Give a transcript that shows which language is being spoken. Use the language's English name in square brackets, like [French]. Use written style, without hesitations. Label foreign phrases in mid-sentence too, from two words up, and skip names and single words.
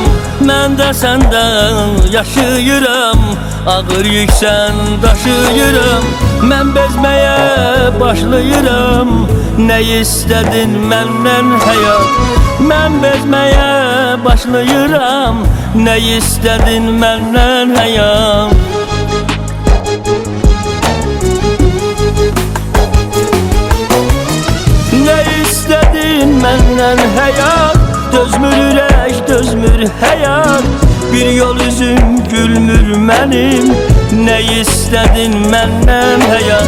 [Azerbaijani] Mən də səndə yaşayıram, ağır yüksən daşıyıram. Mən bezməyə başlayıram, nə istədin məndən həyat? Mən bezməyə başlayıram, nə istədin məndən həyat? [Turkish] Benden hayat, [Azerbaijani] dözmür ürək, dözmür hayat. Bir yol üzüm gülmür benim. [Turkish] Ne istedin benden hayat?